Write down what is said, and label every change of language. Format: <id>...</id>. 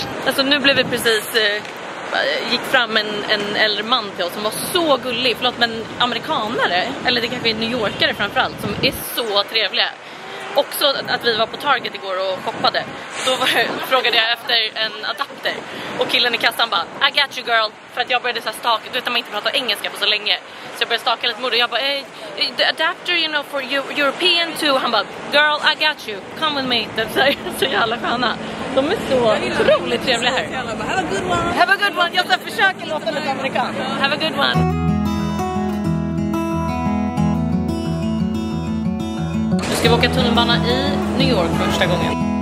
<sv>Alltså nu blev vi precis, gick fram en äldre man till oss som var så gullig. Förlåt, men amerikanare, eller det kanske är New Yorkare framförallt, som är så trevliga. Också att vi var på Target igår och shoppade. Då frågade jag efter en adapter. Och killen i kassan bara,</sv> <en>I got you girl.</en> <sv>För att jag började så här staka, du vet att man inte pratar engelska på så länge. Så jag började staka lite mod och jag bara,</sv> <en>hey, the adapter you know for European too.</en> <sv>Han bara,</sv> <en>girl I got you, come with me.</en> <sv>Det är så jävla sköna. De är så otroligt trevliga här.</sv> <en>Have a good one. Have a good one,</en> <sv>jag försöker låta lite amerikan.</sv> <en>Have a good one.</en> <sv>Nu ska vi åka tunnelbana i New York för första gången.</sv>